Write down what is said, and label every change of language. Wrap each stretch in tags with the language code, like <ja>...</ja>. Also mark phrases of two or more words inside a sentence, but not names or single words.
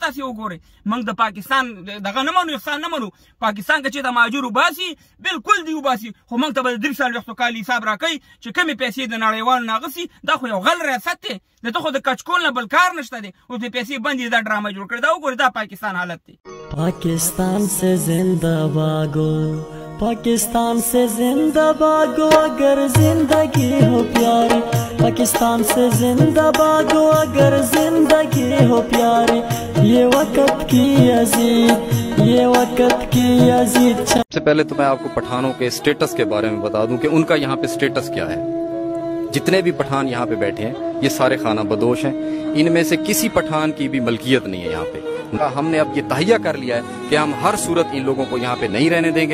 <ps>تاسې وګورئ موږ د پاکستان دغه نه منو، احسان نه منو. پاکستان که چې د مهاجر وباسي بالکل دې وباسي، خو موږ ته به د 43 کال حساب راکوي چې کمې پیسې د نړیوالو نه اخیستي. دا خو یو غل ریاست دی. دته خو د کچکول نه بل کار نشته دی. اوس د پیسې بندې دا ډرامه جوړ کړې. دا وګورئ دا پاکستان حالت دی.</ps> <ur>پاکستان سے زندہ بھاگو، پاکستان سے زندہ بھاگو اگر زندگی ہو پیاری. پاکستان سے زندہ بھاگو اگر زندگی ہو پیاری. یہ وقت کی عزیز، یہ وقت کی عزیز. سب سے پہلے تو میں آپ کو پٹھانوں کے اسٹیٹس کے بارے میں بتا دوں کہ ان کا یہاں پہ اسٹیٹس کیا ہے. جتنے بھی پٹھان یہاں پہ بیٹھے ہیں یہ سارے خانہ بدوش ہیں. ان میں سے کسی پٹھان کی بھی ملکیت نہیں ہے یہاں پہ۔ ہم نے اب یہ طے کر لیا ہے کہ ہم ہر صورت ان لوگوں کو یہاں پہ نہیں رہنے دیں گے.</ur>